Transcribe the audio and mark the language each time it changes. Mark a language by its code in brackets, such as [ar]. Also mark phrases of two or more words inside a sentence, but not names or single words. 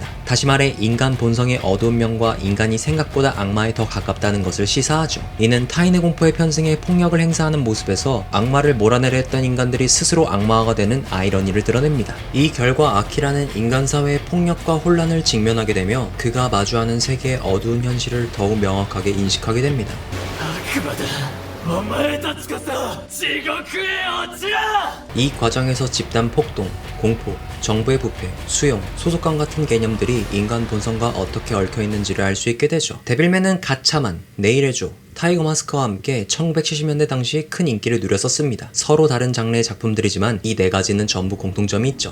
[ko] 다시 말해 인간 본성의 어두운 면과 인간이 생각보다 악마에 더 가깝다는 것을 시사하죠. 이는 타인의 공포에 편승해 폭력을 행사하는 모습에서 악마를 몰아내려 했던 인간들이 스스로 악마화가 되는 아이러니를 드러냅니다. 이 결과 아키라는 인간 사회의 폭력과 혼란을 직면하게 되며 그가 마주하는 세계의 어두운 현실을 더욱 명확하게 인식하게 됩니다. [ja] 悪魔だお前たちこそ地獄へ落ちろ [ko] 이 과정에서 집단 폭동, 공포, 정부의 부패, 수용, 소속감 같은 개념들이 인간 본성과 어떻게 얽혀있는지를 알 수 있게 되죠. 데빌맨은 가차만, 내일의 조, 타이거 마스크와 함께 1970년대 당시 큰 인기를 누렸었습니다. 서로 다른 장르의 작품들이지만 이 4가지는 전부 공통점이 있죠.